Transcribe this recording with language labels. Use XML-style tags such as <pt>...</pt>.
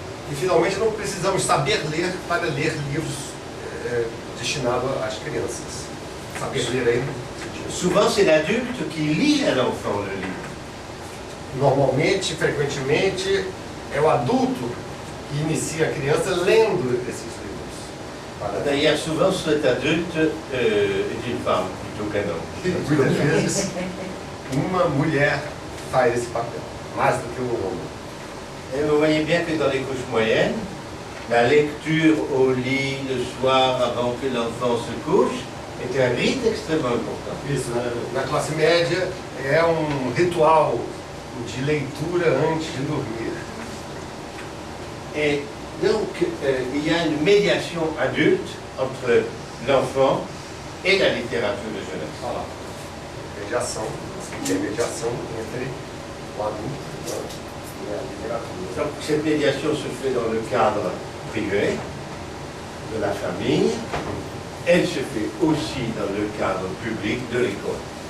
<pt>E finalmente não precisamos saber ler para ler livros destinados às crianças. Saber ler aí.</pt> <fr>Souvent, c'est l'adulte qui lit à l'enfant le livre.</fr> <pt>Normalmente, frequentemente, é o adulto que inicia a criança lendo esses livros.</pt> <fr>D'ailleurs, souvent, cet adulte est une femme plutôt qu'un homme.</fr> <pt>E muitas vezes uma mulher faz esse papel, mais do que um homem.</pt> <fr>Et vous voyez bien que dans les couches moyennes, la lecture au lit le soir avant que l'enfant se couche est un rite extrêmement important.</fr> <pt>Isso, na classe média é um ritual de leitura antes de dormir.</pt> <fr>Et donc, il y a une médiation adulte entre l'enfant et la littérature de jeunesse.</fr> <pt>Olha lá, mediação, intermediação entre o adulto e a literatura.</pt> <fr>Donc, cette médiation se fait dans le cadre privé de la famille. Elle se fait aussi dans le cadre public de l'école.</fr>